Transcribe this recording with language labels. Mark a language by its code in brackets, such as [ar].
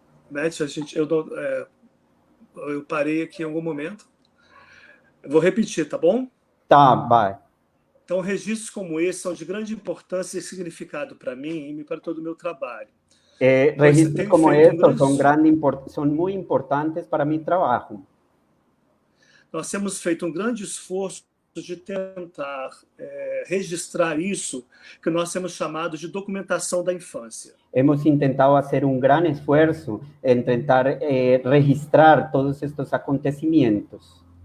[pt] Beth, eu parei aqui em algum momento. Eu vou repetir, tá bom? Tá, vai. Então, registros como esse são de grande importância e significado para mim e para todo o meu trabalho. [es] Registros como estos son muy importantes para mi trabajo. [pt] Nós temos feito um grande esforço de tentar registrar isso que nós temos chamado de documentação da infância. [es] Hemos intentado hacer un gran esfuerzo en tentar registrar todos estos acontecimientos.